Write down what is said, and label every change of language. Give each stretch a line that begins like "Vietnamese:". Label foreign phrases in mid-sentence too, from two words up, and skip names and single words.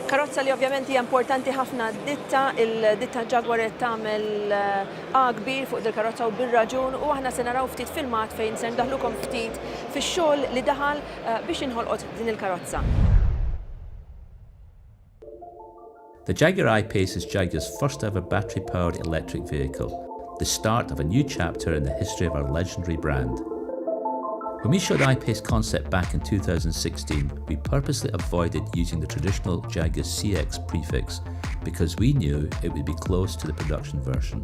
Maltese: karozza li ovvjament hija importanti ħafna d-ditta, il-ditta Jaguar qed tagħmel A kbir fuq il-karozza u bir-raġun u aħna se naraw ftit filmat fejn se ndaħlukom ftit fix-xogħol li daħal biex inħolqot din il-karozza.
English: The Jaguar I-Pace is Jaguar's first ever battery-powered electric vehicle, the start of a new chapter in the history of our legendary brand. When we showed I-Pace concept back in 2016, we purposely avoided using the traditional Jaguar CX prefix because we knew it would be close to the production version.